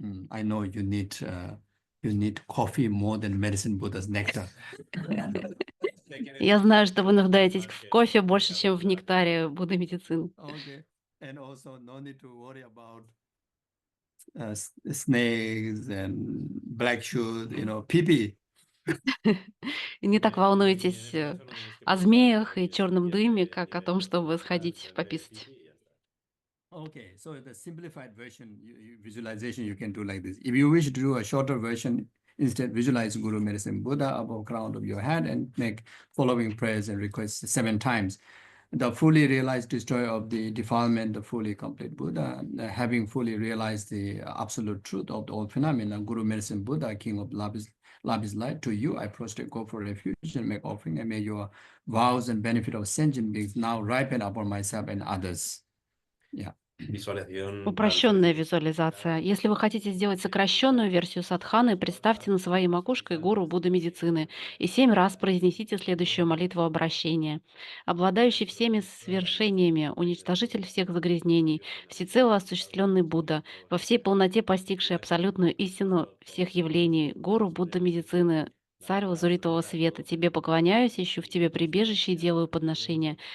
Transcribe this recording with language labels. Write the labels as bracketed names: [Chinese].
[English] I know you need coffee more than medicine Buddha's nectar. [Russian] Я знаю, что вы нуждаетесь в кофе больше, чем в нектаре Будды Медицины. [English] Okay, and also no need to worry about snakes and black shoes, pee-pee. [Russian] И не так волнуйтесь о змеях и черном дыме, как о том, чтобы сходить пописать. [English] Okay, so the simplified version, visualization you can do like this. If you wish to do a shorter version, instead visualize Guru Medicine Buddha above crown of your head and make following prayers and requests 7 times. The fully realized destroyer of the defilement, the fully complete Buddha, having fully realized the absolute truth of all phenomena, Guru Medicine Buddha, King of Love is light, to you I prostrate, go for refuge and make offering, and may your vows and benefit of sentient beings now ripen upon myself and others. Yeah. [Russian] Упрощенная визуализация. Если вы хотите сделать сокращенную версию садханы, представьте на своей макушке гуру Будды Медицины и 7 раз произнесите следующую молитву обращения. Обладающий всеми свершениями, уничтожитель всех загрязнений, всецело осуществленный Будда, во всей полноте постигший абсолютную истину всех явлений, гуру Будда Медицины, Царь лазуритового света, тебе поклоняюсь, ищу в тебе прибежище и делаю подношения.